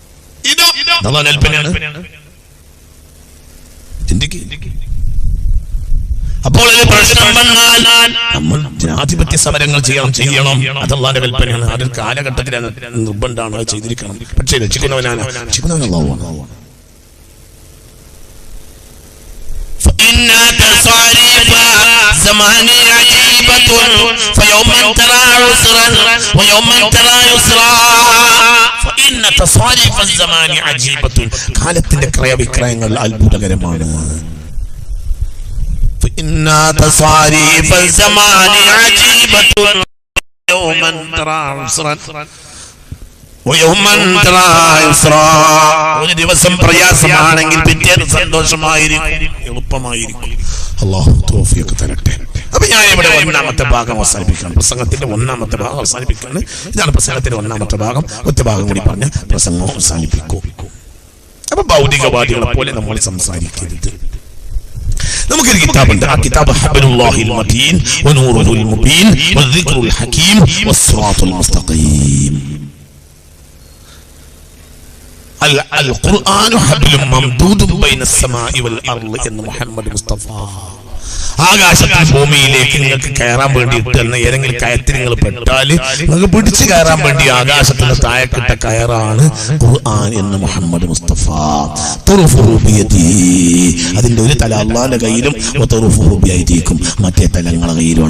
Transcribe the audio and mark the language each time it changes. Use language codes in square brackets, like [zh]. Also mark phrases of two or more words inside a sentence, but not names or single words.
[ml] ഇതോ അല്ലാഹുവിന്റെ കൽപ്പനയാണ്. അപ്പോൾ ഒരു പ്രശ്നം വന്നാൽ നമ്മൾ ജനാധിപത്യ സമരങ്ങൾ ചെയ്യണം. അത് അല്ലാഹുവിന്റെ കൽപ്പനയാണ്. അതൊരു കാലഘട്ടത്തിൽ നിർബന്ധമാണ്, അത് ചെയ്തിരിക്കണം. പക്ഷേ രക്ഷിക്കുന്നവനാണ് അല്ലാഹുവാണ്. [ar] فإن تصاريف الزمان عجيبة فيوما ترى عسرا ويوما ترى يسرا فإن تصاريف الزمان عجيبة [ml] കാലത്തിന്റെ ക്രയവിക്രയങ്ങൾ അത്ഭുതകരമാണ്. [ar] فإن تصاريف الزمان عجيبة يوما ترى عسرا [ml] ഒരു ദിവസം പ്രയാസമാണെങ്കിൽ പിറ്റേന്ന് സന്തോഷമായിരിക്കും, എളുപ്പമായിരിക്കും. അല്ലാഹു തൗഫീഖ് തരട്ടെ. അപ്പൊ ഞാൻ ഇവിടെ ഒന്നാമത്തെ ഭാഗം അവസാനിപ്പിക്കുകയാണ്. പ്രസംഗത്തിന്റെ ഒന്നാമത്തെ ഭാഗം അവസാനിപ്പിക്കുകയാണ്. ഇതാണ് പ്രസംഗത്തിന്റെ ഒന്നാമത്തെ ഭാഗം. ഒറ്റ ഭാഗം കൂടി പറഞ്ഞ് പ്രസംഗം അവസാനിപ്പിക്കും. അപ്പൊ ഭൗതികവാദികളെ പോലെ നമ്മൾ സംസാരിക്കരുത്. നമുക്കൊരു കിതാബുണ്ട്. ആ കിതാബ് [ar] حبل الله المتين والنور المبين والذكر الحكيم والصراط المستقيم. القرآن حبل ممدود بين السماء والأرض എന്ന് മുഹമ്മദ് മുസ്തഫ. [ml] ആകാശത്തിൽ ഭൂമിയിലേക്ക് നിങ്ങൾക്ക് കയറാൻ വേണ്ടി ഇട്ടുന്ന ഏതെങ്കിലും കയത്തിൽ നിങ്ങൾ പെട്ടാൽ നിങ്ങൾക്ക് പിടിച്ചു കയറാൻ വേണ്ടി ആകാശത്തിന് താഴെക്കിട്ട കയറാണ് ഖുർആൻ എന്ന് മുഹമ്മദ് മുസ്തഫ. അതിന്റെ ഒരു തല അള്ളാന്റെ കയ്യിലും ും മറ്റേ തല നിങ്ങളെ കയ്യിലുമാണ്.